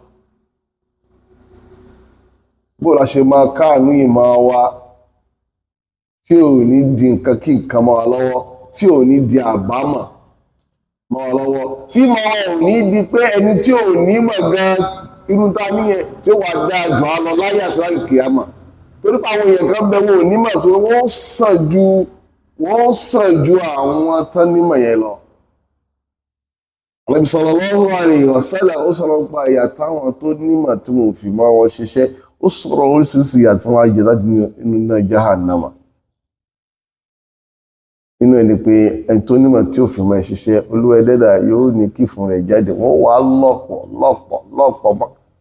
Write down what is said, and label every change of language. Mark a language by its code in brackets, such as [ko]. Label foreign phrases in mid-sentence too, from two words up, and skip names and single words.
[yo] bóò la ṣe máa káànú ìmọ̀ wa tí ò ní di nǹkan kí nǹkan mọ́ wa lọ́wọ́, tí ò ní di àbámọ̀ mọ́ wa lọ́wọ́, tí mọ́ ò ní di pé ẹni tí ò ní mọ̀ gan irú ta níyẹn tí ó wà dáa jù á lọ láyé àti láyé kìámà. Torí pé àwọn èèyàn kan bẹ wọn ò ní mọ̀ sí wọ́n sàn ju àwọn tán nímọ̀ yẹn lọ. Ànábì [ar] صلى الله عليه وسلم [yo] ó sọ̀rọ̀ pa ìyà táwọn tó nímọ̀ tí wọn ò fi mọ́ wọn ṣiṣẹ́, ó sọ̀rọ̀ oríṣiríṣi ìyà tí wọ́n á jẹ láti inú náà jahannama. Inú ẹni pé ẹni tó nímọ̀ tí ò fi mọ́ ṣiṣẹ́ Olúwa Ẹlẹ́dà yóò ní kí fún rẹ̀ jáde, wọ́n wá lọ́pọ̀ mọ́.